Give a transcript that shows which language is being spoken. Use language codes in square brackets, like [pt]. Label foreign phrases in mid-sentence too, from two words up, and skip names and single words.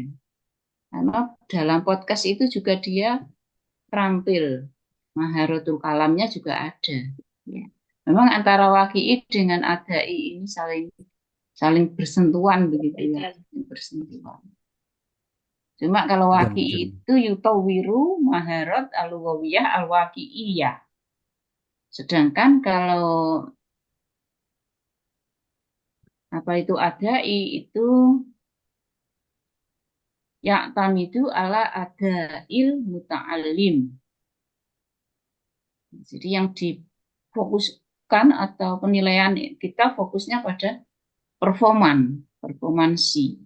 [id] Karena dalam podcast itu juga dia terampil, [ar] مهارة الكلامnya [id] juga ada. Ya. Memang antara waqi'i dengan adai ini saling bersentuhan begitu ya, bersentuhan. Cuma kalau waqi'i Jam-jam. [ar] itu يتوفر مهارات اللغوية الواقعية. [id] Sedangkan kalau apa itu adai itu [ar] يعتمد على أداء المتعلم. [id] Jadi yang difokuskan atau penilaian kita fokusnya pada performansi.